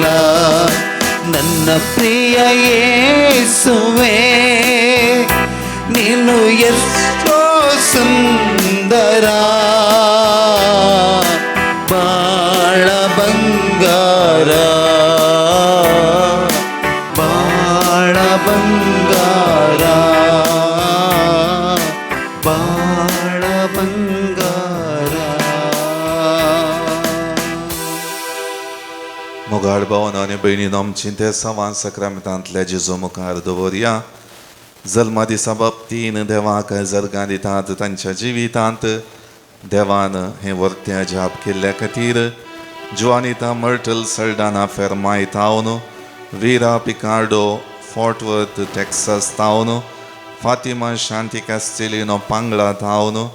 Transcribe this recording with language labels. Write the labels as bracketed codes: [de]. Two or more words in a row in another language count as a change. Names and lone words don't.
[kn] ನನ್ನ ಪ್ರಿಯ ಯೇಸುವೇ, ನೀನು ಎಷ್ಟೋ ಸುಂದರ, ಬಾಳ ಬಂಗಾರ, ಬಾಳ ಬಂಗಾರ, ಬಾಳ ಬಂಗಾರ. [kok] मोगाळ भावांनो आनी भयणीनो, आमची ते सवां सक्रामेंतांतल्या जेजू मुखार दवरया. जल्मा दिसा बाबतीन देवाक जरगां दितात तांच्या जिवितांत. देवान हें वर्त्या जाप केल्ल्या खातीर जुआनिता मर्टल सल्डाना फेर्माय तावन, विरा पिकार्डो फोर्ट वर्थ टेक्सास तावन, फातिमा शांती कास्टेलिनो पांगळा तावन,